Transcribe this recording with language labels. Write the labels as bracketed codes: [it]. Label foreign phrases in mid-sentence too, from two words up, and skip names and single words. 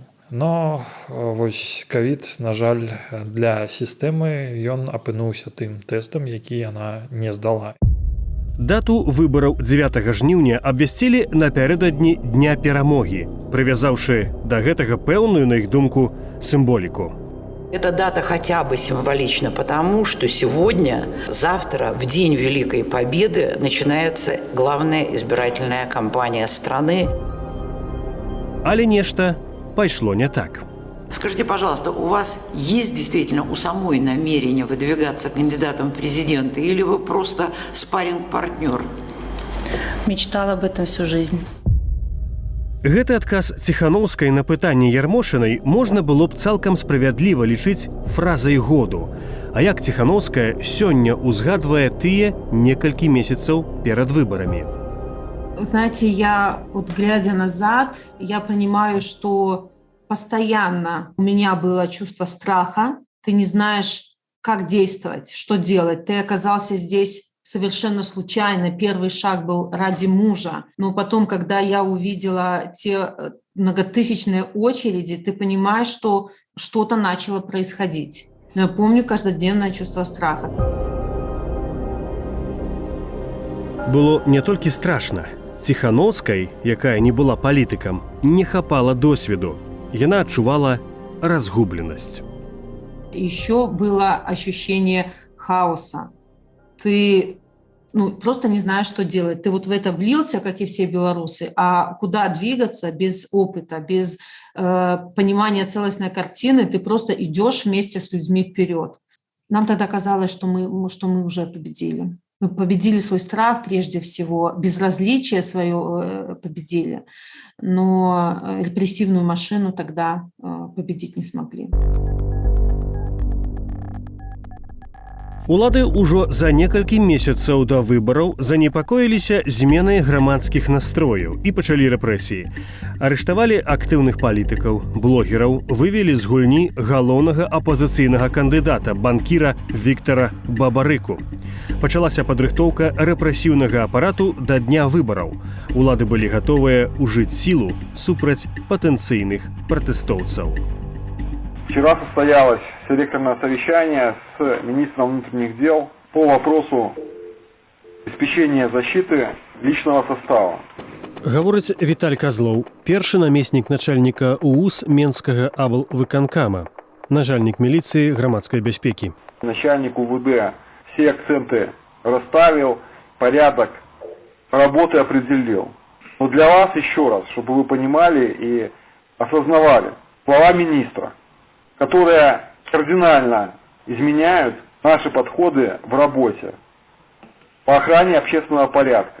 [be] Но вось ковід, на жаль, для сістэмы ён апынуўся тым тэстам, які яна не здала. Дату выбараў 9 жніўня абвясцілі напярэдадні Дня перамогі, прывязаўшы да гэтага пэўную, на іх думку, сімволіку. [ru] Эта дата хотя бы символична, потому что сегодня, завтра, в день Великой Победы, начинается главная избирательная кампания страны. [be] Але нешта пайшло не так. [ru] Скажите, пожалуйста, у вас есть действительно у самой намерение выдвигаться кандидатом в президенты, или вы просто спарринг-партнер? Мечтала об этом всю жизнь. [be] Гэты адказ Ціханаўскай на пытанне Ярмошынай можна было б цалкам справядліва лічыць фразай году. А як Ціханаўская сёння узгадвае тыя некалькі месяцаў перад выбарамі? [ru] Знаете, я вот глядя назад, я понимаю, что постоянно у меня было чувство страха. Ты не знаешь, как действовать, что делать. Ты оказался здесь совершенно случайно. Первый шаг был ради мужа. Но потом, когда я увидела те многотысячные очереди, ты понимаешь, что что-то начало происходить. Но я помню каждодневное чувство страха. [be] Было не толькі страшна. Ціхановскай, якая не была палітыкам, не хапала досведу. Яна адчувала разгубленасць. [ru] Еще было ощущение хаоса. Ты просто не знаешь, что делать. Ты вот в это влился, как и все белорусы, а куда двигаться без опыта, без понимания целостной картины, ты просто идешь вместе с людьми вперед. Нам тогда казалось, что мы уже победили. Мы победили свой страх прежде всего, безразличие свое победили, но репрессивную машину тогда победить не смогли. [be] Улады ўжо за некалькі месяцаў да выбараў занепакоіліся зменай грамадскіх настрояў і пачалі рэпрэсіі. Арыштавалі актыўных палітыкаў, блогераў, вывелі з гульні галоўнага апазіцыйнага кандыдата, банкіра Віктара Бабарыку. Пачалася падрыхтоўка рэпрэсіўнага апарату да дня выбараў. Улады былі гатовыя ўжыць сілу супраць патэнцыйных пратэстоўцаў. [ru] Вчера состоялось селекторное совещание с министром внутренних дел по вопросу обеспечения защиты личного состава. [be] Гаворыць Віталь Казлоў, першы намеснік начальніка УУС Менскага аблвыканкама, начальник милиции громадской бяспеки. [ru] Начальник УВД все акценты расставил, порядок работы определил. Но для вас еще раз, чтобы вы понимали и осознавали, слова министра, которые кардинально изменяют наши подходы в работе по охране общественного порядка.